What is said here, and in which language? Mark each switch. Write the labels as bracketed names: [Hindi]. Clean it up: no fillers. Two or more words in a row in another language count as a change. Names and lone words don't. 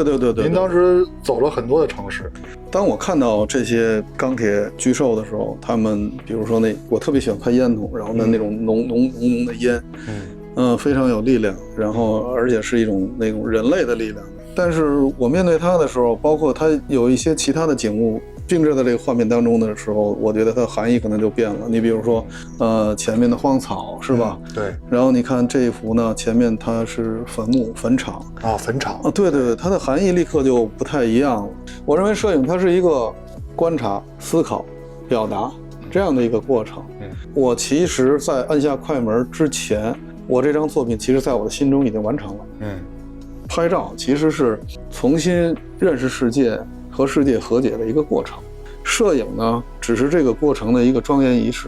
[Chinese] 您當時走了很多的城市。當我看到這些鋼鐵巨獸的時候，他們比如說我特別喜歡看煙筒，然後呢那種濃的煙，非常有力量，然後而且是一種那種人類的力量。但是我面對它的時候，包括它有一些其他的景物映射在這個畫面當中的時候，我覺得它的含義可能就变了。你比如說，前面的荒草是吧？对。然后你看这一幅呢，前面它是坟墓、坟场啊，坟场啊，对对对，它的含義立刻就不太一樣了。我認為攝影它是一個觀察、思考、表達這樣的一個過程。我其實在按下快門之前，我這張作品其實在我的心中已經完成了。拍照其實是重新認識世界和世界和解的一個過程，攝影呢只是這個過程的一個莊嚴儀式。